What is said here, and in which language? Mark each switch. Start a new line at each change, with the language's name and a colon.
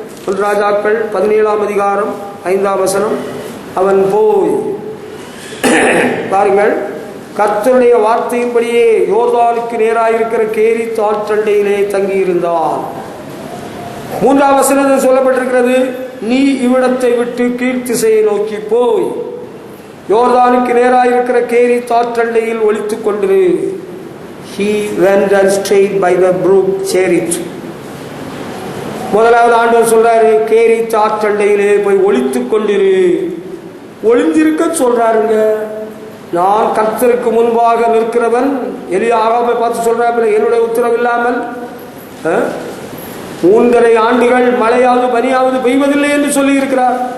Tamil: 1 ராஜாக்கள் 17ஆம் அதிகாரம் 5ஆம் வசனம். அவன் போய் பாருங்கள், கர்த்தருடைய வார்த்தையின்படியே யோர்தானுக்கு நேராயிருக்கிற கேரி தாற்றண்டையிலே தங்கியிருந்தான். 3ஆம் வசனத்தில் சொல்லப்பட்டிருக்கிறது, நீ இவ்விடத்தை விட்டு கீழ்த்திசையை நோக்கி போய் யோர்தானுக்கு நேராயிருக்கிற கேரி தாற்றண்டையில் ஒளித்துக் கொண்டிரு.
English: He went and stayed by the brook Cherith.
Tamil: முதலாவது ஆண்டவர் சொல்றாரு, கேரி தாற்றண்டையிலே போய் ஒளித்துக் கொண்டிரு. ஒளிந்திருக்க சொல்றாருங்க. நான் கர்த்தருக்கு முன்பாக நிற்கிறவன். எலியா ஆகாபை பார்த்து சொல்றாரு, என்னுடைய உத்தரவு இல்லாமல் 3.5 ஆண்டுகள் மழையாவது பனியாவது பெய்வதில்லை என்று சொல்லி இருக்கிறார்.